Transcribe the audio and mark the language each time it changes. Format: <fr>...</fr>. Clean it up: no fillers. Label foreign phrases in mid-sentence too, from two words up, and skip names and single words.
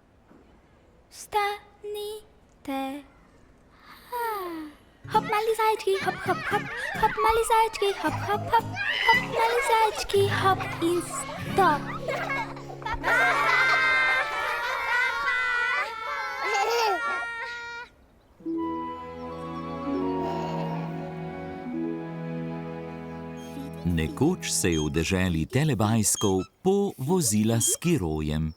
<sl>Vstanite. Hop, mali zajčki, hop, hop, hop. Hop, mali zajčki, hop, hop, hop. Hop, mali zajčki, hop in stop. Nekoč se je v deželi Telebajskov vozila s skirojem.</sl>